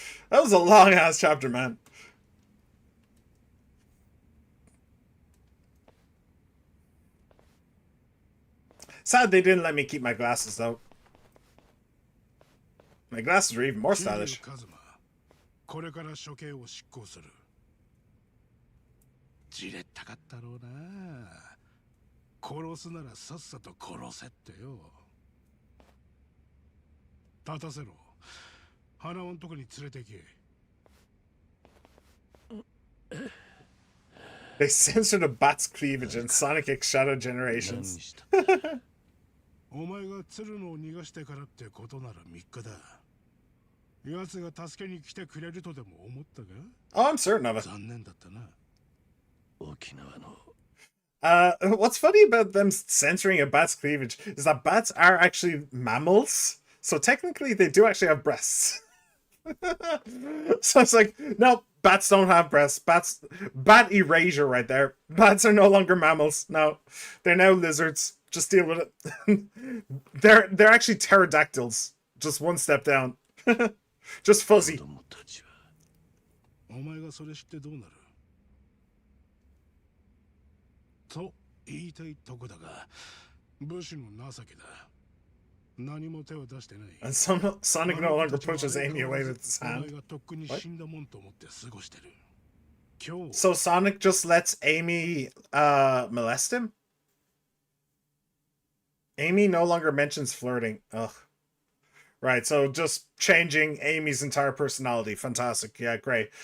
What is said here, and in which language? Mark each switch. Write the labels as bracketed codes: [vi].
[en] That was a long-ass chapter, man. Sad they didn't let me keep my glasses, though. My glasses were even more stylish. [ja] これから処刑を執行する。じれったかったろうな。殺すならさっさと殺せってよ。立たせろ。花尾のとこに連れてけ。 They censored a bat's cleavage in Sonic X Shadow Generations. お前が鶴野を逃がしてからってことなら3日だ。奴が助けに来てくれるとでも思ったか [en] Oh, I'm certain of it. [ja] 残念だったな。沖縄の [en] What's funny about them censoring a bat's cleavage is that bats are actually mammals. So technically they do actually have breasts. So it's like, no, bats don't have breasts. Bat erasure right there. Bats are no longer mammals. No, they're now lizards. Just deal with it. They're actually pterodactyls. Just one step down. Just fuzzy. [ja] お前がそれ知ってどうなると言いたいとこだが、武士の情けだ。何も手を出してない。 [en] And Sonic no longer pushes Amy away with his [ja] お前 [en] hand. [ja] がとっくに死んだもんと思って過ごしてる。今日 [en] So Sonic just lets Amy molest him? Amy no longer mentions flirting. Ugh. Right, so just changing Amy's entire personality. Fantastic. Yeah, great.